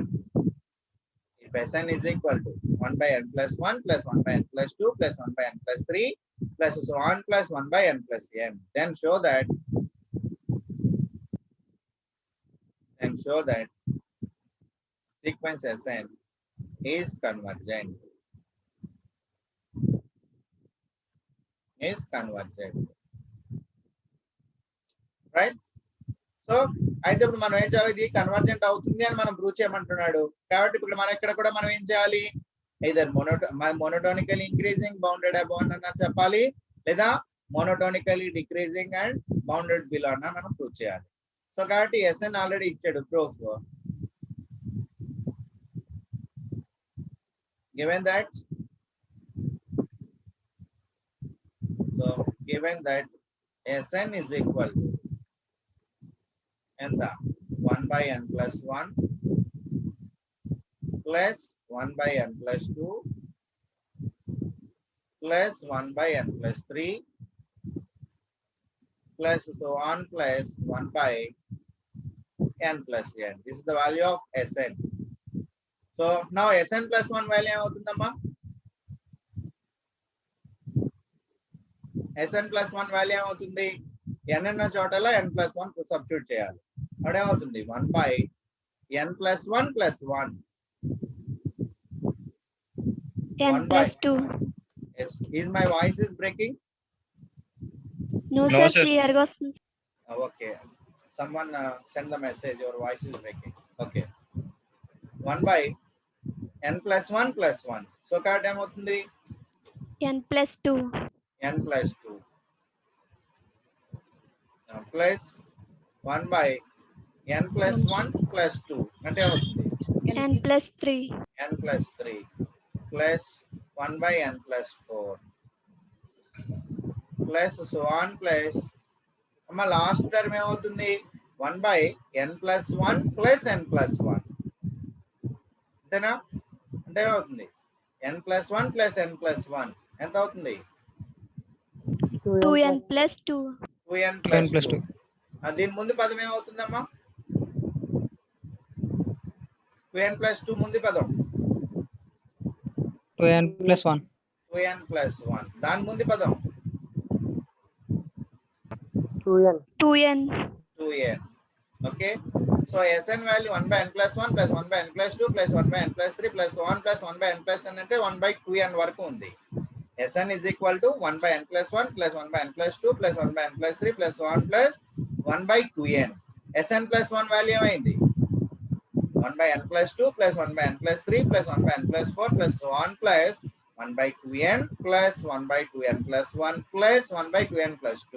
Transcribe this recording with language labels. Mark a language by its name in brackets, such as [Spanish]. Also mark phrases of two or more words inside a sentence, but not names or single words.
[English] If Sn is equal to 1 by n plus 1 plus 1 by n plus 2 plus 1 by n plus 3 plus so on plus 1 by n plus n, then show that sequence Sn is convergent. Right? [Telugu] సో అయితే ఇప్పుడు మనం ఏం చేయాలి? ఇది కన్వర్జెంట్ అవుతుంది అని మనం ప్రూవ్ చేయమంటున్నాడు కాబట్టి ఇప్పుడు మనం ఇక్కడ కూడా మనం ఏం చేయాలి? [English] either monotonical increasing bounded above [Telugu] అన్న చెప్పాలి లేదా [English] monotonically decreasing and bounded below [Telugu] అన్న మనం ప్రూవ్ చేయాలి. సో కాబట్టి Sn ఆల్రెడీ ఇచ్చాడు ప్రూఫ్. [English] Given that Sn is equal to ఎంత? 1 by n plus 1 plus 1 by n plus 2 plus 1 by n plus 3 plus so on plus 1 by n plus n. This is the value of Sn. So now Sn plus 1 value ఏమవుతుందమ్మా? Sn plus 1 value ఏమవుతుంది? [Telugu] n అన్న చోటలో [English] n plus 1 substitute [Telugu] చేయాలి. అదేమవుతుంది? [English] 1 by n plus 1 plus 1. n 1 by. plus 2. Yes. Is my voice is breaking? No, No, sir. sir. [Telugu] Clear గా వస్తుంది. [English] Okay. Someone send the message. Your voice is breaking. Okay. 1 by n plus 1 plus 1. So correct ఏమవుతుంది? n plus 2. n plus 2 plus 1 by n plus 1 plus 2 [Telugu] అంటే అవుతుంది [English] n plus 3. n plus 3 plus 1 by n plus 4 plus so on plus అమ్మ last term ఏమవుతుంది 1 by n plus 1 plus n plus 1 [Telugu] అంతేనా అంటే ఏమవుతుంది [English] n plus 1 plus n plus 1 [Telugu] ఎంత అవుతుంది [English] 2n plus 2. 2n 2n plus plus [Telugu] 2 దీని ముందు పదం ఏమవుతుందమ్మా [English] 2n plus 2 [Telugu] ముందు పదం [English] 2n plus 1. 2n plus 1 [Telugu] దాని ముందు పదం [English] 2n. 2n. 2n. Okay, so Sn value 1 by n plus 1 plus 1 by n plus 2 plus 1 by n plus 3 plus 1 plus 1 by n plus n అంటే 1 by 2n [Telugu] వరకు ఉంది. [English] Sn is equal to 1 by n plus 1 plus 1 by n plus 2 plus 1 by n plus 3 plus 1 plus 1 by 2n. Sn plus 1 value ఏమైంది 1 by n plus 2 plus 1 by n plus 3 plus 1 by n plus 4 plus so on plus 1 by 2n plus 1 by 2n plus 1 plus 1 by 2n plus 2.